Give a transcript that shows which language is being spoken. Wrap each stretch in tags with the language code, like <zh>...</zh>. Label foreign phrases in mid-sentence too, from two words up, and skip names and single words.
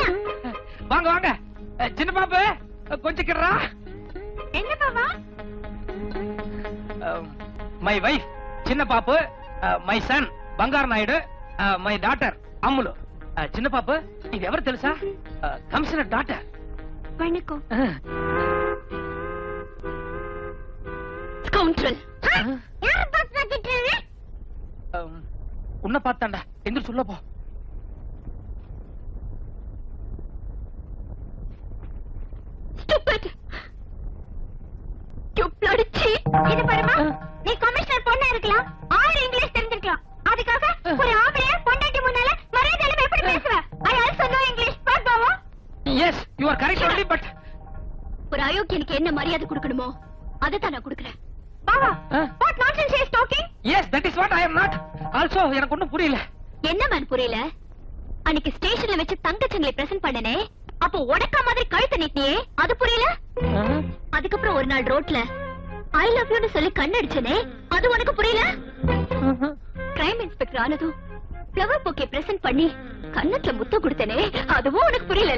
<ta>வாங்க வாங்க. சின்ன பாப்பு கொஞ்சம் கிடறா. என்ன பாப்பா?</ta> <en>My wife சின்ன பாப்பு, my son బంగారు నాయుడు, My daughter அம்முலு.</en> <ta>சின்ன பாப்பு, இது</ta> <te>ఎవరు తెలుసా?</te> <en>Commissioner daughter.</en> <ta>வணக்கம். ஸ்கவுண்டரல். யார பாத்து திட்டுறீங்க? உன்னை பார்த்தாண்டா. எந்திர சொல்ல போ.</ta> <en>Stupid. You bloody cheat.</en> <ta>இது பாருமா, நீ கமிஷனர் பொண்ணா இருக்கலாம், 6 இங்கிலீஷ் தெரிஞ்சிருக்கலாம். அதுக்காக ஒரு ஆம்பளைய பொண்டாட்டி முன்னால மரியாதையில எப்படி பேசுவ?</ta> <en>I also know English. பாப்போம். Yes, you are correct only, but</en> <ta>ஒரு அயோக்கியனுக்கு என்ன மரியாதை கொடுக்கணுமோ அதை தான் நான் கொடுக்கிறேன். பாவா,</ta> <en>what nonsense he is talking? yes, that is what I am not. Also,</en> <ta>எனக்கு ஒண்ணும் புரியல. என்ன மேன் புரியல? அன்னைக்கு ஸ்டேஷன்ல வச்சு தங்கச்சங்களை பிரசன்ட் பண்ணனே, அப்போ உடக்க மாதிரி கழுத்தை நீட்டியே, அது புரியல? அதுக்கப்புறம் ஒரு நாள் ரோட்ல</ta> <en>I love you</en> <ta>சொல்லி கண்ணடிச்சனே, அது உனக்கு புரியல?</ta> <en>crime inspector</en> <ta>ஆனதும்</ta> <en>flower bouquet</en> <ta>பிரசன்ட் பண்ணி கண்ணத்துல முத்தம் கொடுத்தனே, அதுவும் உனக்கு புரியல?</ta>